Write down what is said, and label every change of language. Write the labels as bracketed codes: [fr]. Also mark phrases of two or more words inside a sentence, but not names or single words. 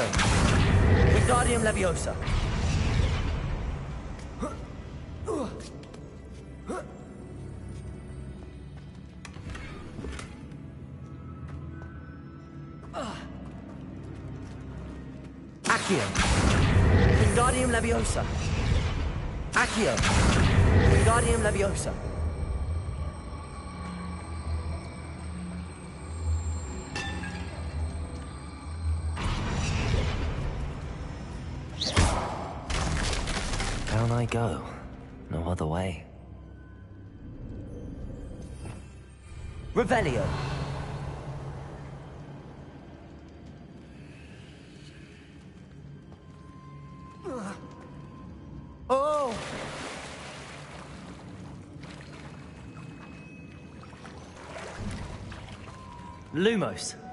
[en] Wingardium Leviosa. Accio. Wingardium Leviosa. Accio. Wingardium Leviosa. Down I go. No other way. Revelio. Oh! Lumos.